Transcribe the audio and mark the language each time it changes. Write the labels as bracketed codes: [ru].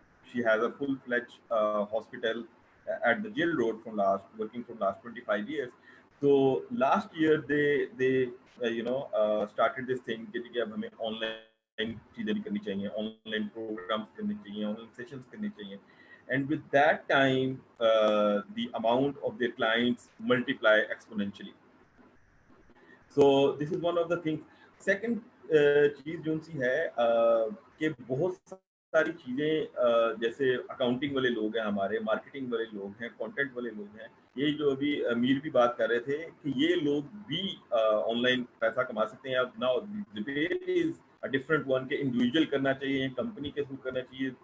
[en] She has a full fledge hospital at the jail road working from last 25 years. So last year they started this thing [ur] کہ اب ہمیں on line چیزیں بھی کرنی چاہیے, on line programmes کرنے چاہیے, آن لائن سیشنز کرنی چاہیے. [en] And with that time the amount of their clients multiply exponentially. So this is one of the things. [ur] Second چیز جو سی ہے کہ بہت ساری چیزیں جیسے اکاؤنٹنگ والے لوگ ہیں ہمارے, مارکیٹنگ والے لوگ ہیں, کانٹینٹ والے لوگ ہیں, یہ جو ابھی امیر بھی بات کر رہے تھے کہ یہ لوگ بھی آن لائن پیسہ کما سکتے ہیں. اب [en] now debate is a different one [ur] کہ انڈیویجول کرنا چاہیے یا کمپنی کے تھرو کرنا چاہیے.